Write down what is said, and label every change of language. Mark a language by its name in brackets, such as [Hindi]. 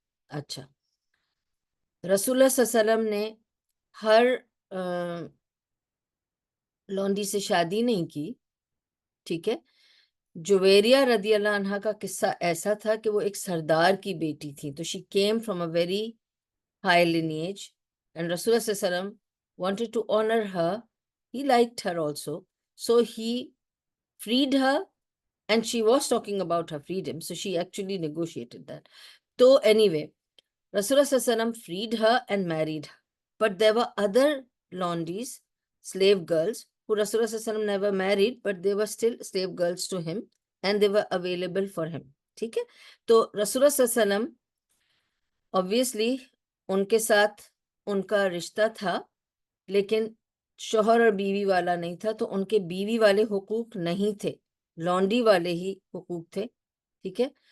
[Urdu] اچھا، رسول اللہ صلی اللہ علیہ وسلم نے ہر لونڈی سے شادی نہیں کی، ٹھیک ہے. جویریہ رضی اللہ عنہ کا قصہ ایسا تھا کہ وہ ایک سردار کی بیٹی تھی، تو [English] She came from a very high lineage, and Rasulullah sallallahu alaihi wasallam wanted to honor her. He liked her also, So he freed her, and she was talking about her freedom, so she actually negotiated that. So anyway, Rasulullah Sallallahu Alaihi Wasallam freed her and married her, but there were other laundries, slave girls, who Rasulullah Sallallahu Alaihi Wasallam never married, but they were still slave girls to him, and they were available for him. [Urdu] ٹھیک ہے. تو Rasulullah Sallallahu Alaihi Wasallam obviously ان کے ساتھ ان کا رشتہ تھا، لیکن شوہر اور بیوی والا نہیں تھا، تو ان کے بیوی والے حقوق نہیں تھے، لانڈری والے ہی حقوق تھے. ٹھیک ہے.